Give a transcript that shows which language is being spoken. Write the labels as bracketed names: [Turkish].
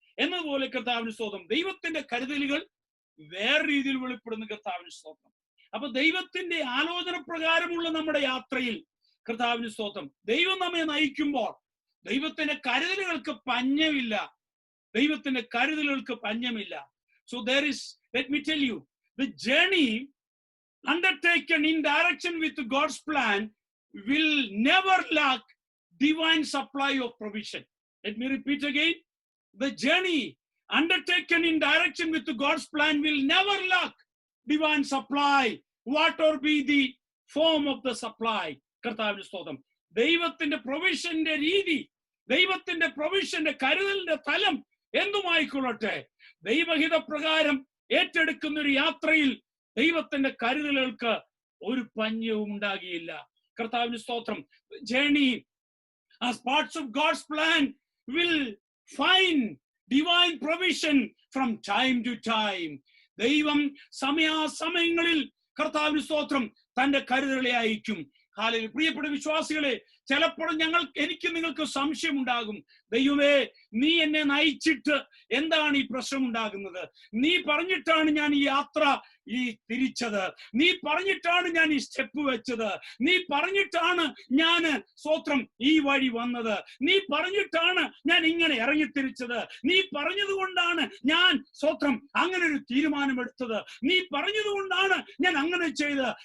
[Malayalam] എന്നതുപോലെ കർത്താവിന് സ്തോത്രം ദൈവത്തിന്റെ കരുതലുകൾ വേറെ രീതിയിൽ വെളിപ്പെടുന്ന കർത്താവിന് സ്തോത്രം. അപ്പൊ ദൈവത്തിന്റെ ആലോചന പ്രകാരമുള്ള നമ്മുടെ യാത്രയിൽ കർത്താവിന് സ്തോത്രം ദൈവം നമ്മെ നയിക്കുമ്പോൾ ദൈവത്തിന്റെ കരുതലുകൾക്ക് പഞ്ഞമില്ല. ദൈവത്തിന്റെ കരുതലുകൾക്ക് പഞ്ഞമില്ല. [English] So there is, let me tell you, the journey undertaken in direction with God's plan will never lack divine supply of provision. Let me repeat again. The journey undertaken in direction with God's plan will never lack divine supply, whatever be the form of the supply. [Malayalam] കർത്താവിന്റെ സ്തോത്രം. ദൈവത്തിന്റെ പ്രൊവിഷന്റെ രീതി, ദൈവത്തിന്റെ പ്രൊവിഷന്റെ കരുതലിന്റെ തലം എന്തുമായിക്കൊള്ളട്ടെ, ദൈവഹിത പ്രകാരം ഏറ്റെടുക്കുന്ന ഒരു യാത്രയിൽ ദൈവത്തിന്റെ കരുതലുകൾക്ക് ഒരു പഞ്ഞവും ഉണ്ടാകിയില്ല. കർത്താവിന്റെ സ്തോത്രം. [English] Journey as parts of God's plan will find divine provision from time to time. [Malayalam] ദൈവം സമയാസമയങ്ങളിൽ കർത്താവിന്റെ സ്തോത്രം തന്റെ കരുതലുകളെ അയക്കും. ഹല്ലേലൂയ. പ്രിയപ്പെട്ട വിശ്വാസികളെ, ചിലപ്പോൾ എനിക്ക് നിങ്ങൾക്ക് സംശയം ഉണ്ടാകും, ദൈവമേ നീ എന്നെ നയിച്ചിട്ട് എന്താണ് ഈ പ്രശ്നം ഉണ്ടാകുന്നത്? നീ പറഞ്ഞിട്ടാണ് ഞാൻ ഈ യാത്ര തിരിച്ചത്, നീ പറഞ്ഞിട്ടാണ് ഞാൻ ഈ സ്റ്റെപ്പ് വെച്ചത്, നീ പറഞ്ഞിട്ടാണ് ഞാൻ സ്തോത്രം ഈ വഴി വന്നത്, നീ പറഞ്ഞിട്ടാണ് ഞാൻ ഇങ്ങനെ ഇറങ്ങിത്തിരിച്ചത്, നീ പറഞ്ഞതുകൊണ്ടാണ് ഞാൻ സ്തോത്രം അങ്ങനെ ഒരു തീരുമാനമെടുത്തത്, നീ പറഞ്ഞതുകൊണ്ടാണ് ഞാൻ അങ്ങനെ ചെയ്തത്.